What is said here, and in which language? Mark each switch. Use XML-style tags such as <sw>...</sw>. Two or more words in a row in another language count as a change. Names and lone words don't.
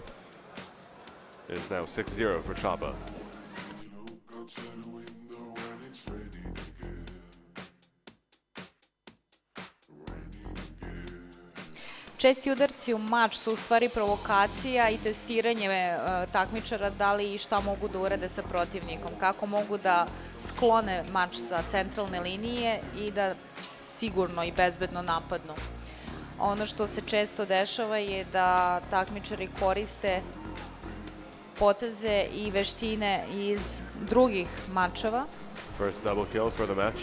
<en>It is now 6-0 for Chaba.</en> <sr>Česti udarci u mač su u stvari provokacija i testiranje takmičara da li i šta mogu da urade sa protivnikom, kako mogu da sklone mač sa centralne linije i da sigurno i bezbedno napadnu. Ono što se često dešava je da takmičari koriste poteze i veštine iz drugih mačeva.</sr> <en>First double kill for the match.</en>